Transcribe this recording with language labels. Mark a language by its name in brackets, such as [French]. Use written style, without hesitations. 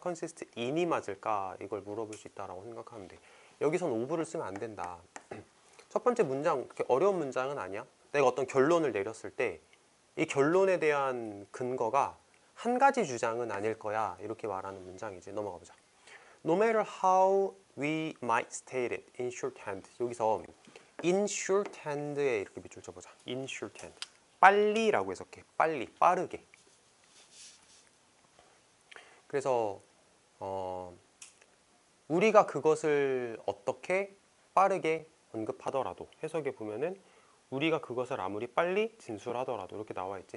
[Korean] consist in이 맞을까? 이걸 물어볼 수 있다라고 생각하면 돼. 여기선 of를 쓰면 안 된다. 첫 번째 문장, 그렇게 어려운 문장은 아니야. 내가 어떤 결론을 내렸을 때 이 결론에 대한 근거가 한 가지 주장은 아닐 거야. 이렇게 말하는 문장이지. 넘어가 보자. [English] No matter how we might state it in shorthand. [Korean] 여기서 [English] in shorthand [Korean] 에 이렇게 밑줄 쳐보자. [English] in shorthand. [Korean] 빨리라고 해석해. 빨리, 빠르게. 그래서 우리가 그것을 어떻게 빠르게 언급하더라도 해석에 보면은 우리가 그것을 아무리 빨리 진술하더라도 이렇게 나와 있지.